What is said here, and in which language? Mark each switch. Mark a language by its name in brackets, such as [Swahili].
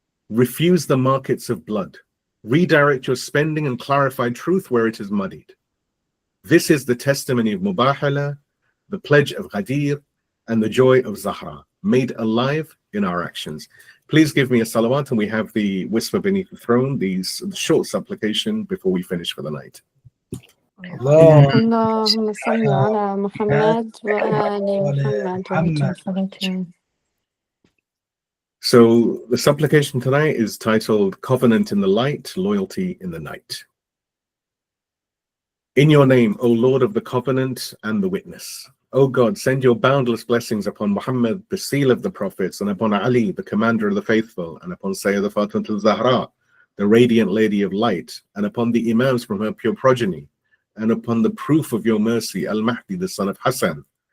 [English] Refuse the markets of blood. Redirect your spending and clarify truth where it is muddied. This is the testimony of Mubahela, the pledge of Ghadir, and the joy of Zahra, made alive in our actions. Please give me a salawat, and we have the whisper beneath the throne, the short supplication before we finish for the night. [Arabic] اللهم صل على محمد وآل محمد. [English] So the supplication tonight is titled Covenant in the Light, Loyalty in the Night. In your name, O Lord of the Covenant and the Witness, O God, send your boundless blessings upon Muhammad, the seal of the prophets, and upon Ali, the commander of the faithful, and upon Sayyidah Fatima al-Zahra, the radiant lady of light, and upon the Imams from her pure progeny, and upon the proof of your mercy, al-Mahdi, the son of Hassan.